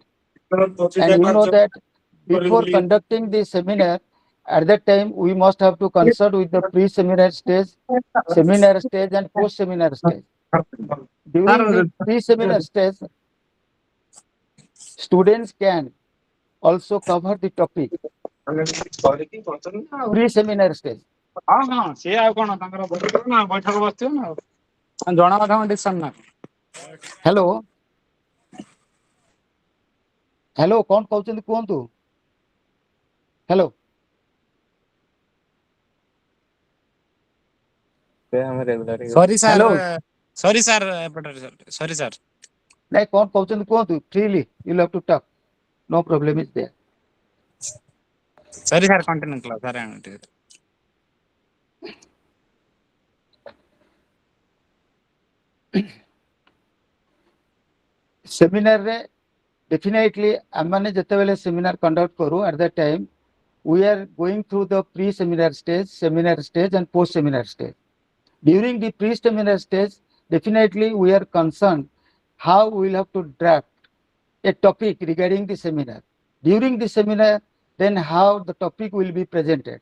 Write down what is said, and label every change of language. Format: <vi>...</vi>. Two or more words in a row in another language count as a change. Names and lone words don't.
<en>And you know that before conducting the seminar, at that time we must have to consult with the pre-seminar stage, seminar stage, and post-seminar stage. During the pre-seminar stage, students can also cover the topic. Pre-seminar stage.</en> <or>ସେ ଆଉ କଣ ତାଙ୍କର ବସିଥିବ ନା ବୈଠକ ବସିଥିବ ନା ଜଣା କଥା ଡିସିସନ ନା Hello. Hello, କଣ କହୁଛନ୍ତି କୁହନ୍ତୁ? Hello.</or> <en>sorry sir Hello. sorry sir</en> <or>ଏପଟରେ</or> <en>sorry sir</en> <or>ନାଇଁ କଣ କହୁଛନ୍ତି କୁହନ୍ତୁ?</or> <en>Freely you'll have to talk. No problem is there. sorry sir</en> <or>କଣ୍ଟିନ୍ୟୁ କଲା ସାର୍ ଟିକେ</or> <en>Seminar रे definitely</en> <or>ଆମମାନେ ଯେତେବେଳେ</or> <en>seminar conduct କରୁ at that time we are going through the pre-seminar stage, seminar stage, and post-seminar stage. During the pre-seminar stage, definitely we are concerned how we will have to draft a topic regarding the seminar. During the seminar, then how the topic will be presented.</en>